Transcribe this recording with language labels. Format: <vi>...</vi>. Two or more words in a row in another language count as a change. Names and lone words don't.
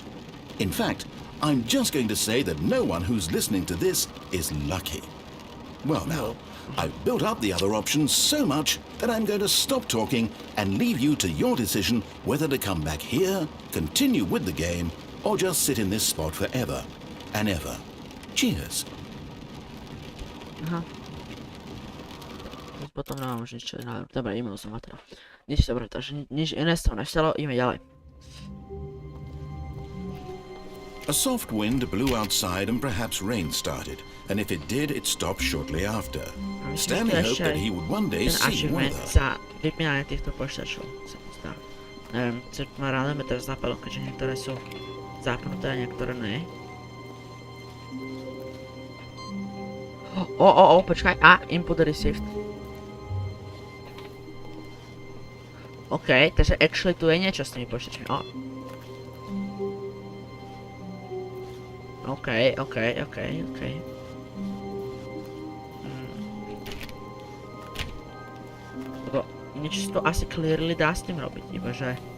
<en>In fact, I'm just going to say that no one who's listening to this is lucky. Well now, I've built up the other options so much that I'm going to stop talking and leave you to your decision whether to come back here, continue with the game, or just sit in this spot forever and ever. Cheers.</en> <sk>Aha. Potom nemám už nič ďalej. Dobre, e-mail som teda. Nič dobre, takže nič iné sa nestalo, ideme ďalej.</sk> <en>A soft wind blew outside and perhaps rain started, and if it did, it stopped shortly after. Stanley hoped that he would one day see weather.</en> <sk>Za vypínanie týchto počítačov sa mi zdá. Neviem, čo ma random teraz napadlo, keďže niektoré sú zapnuté a niektoré nie. Počkaj,</sk> <en>input received.</en> <sk>OK, takže actually tu je niečo s tými počítačmi, OK. Lebo niečo to asi clearly dá s tým robiť, ibaže...</sk>